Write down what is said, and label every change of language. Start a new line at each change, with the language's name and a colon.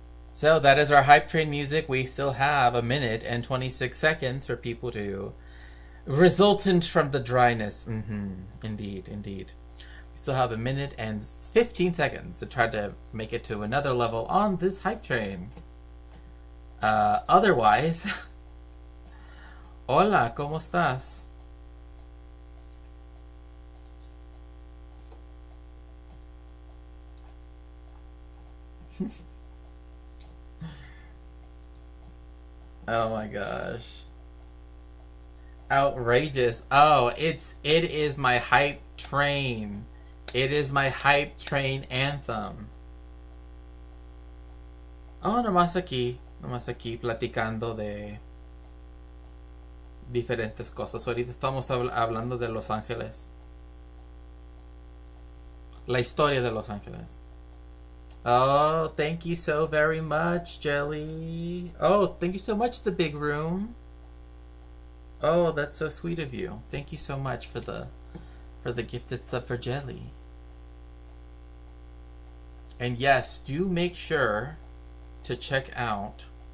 English: So that is our hype train music. We still have 1 minute and 26 seconds for people to resultant from the dryness. Indeed. We still have 1 minute and 15 seconds to try to make it to another level on this hype train. Otherwise,
Spanish: hola, ¿cómo estás?
English: Oh my gosh. Outrageous. Oh, it is my hype train. It is my hype train anthem.
Spanish: Oh, nomás aquí platicando de diferentes cosas. Ahorita estamos hablando de Los Ángeles. La historia de Los Ángeles.
English: Oh, thank you so very much, Jelly. Oh, thank you so much, The Big Room. Oh, that's so sweet of you. Thank you so much for the gifted sub for Jelly. And yes, do make sure to check out.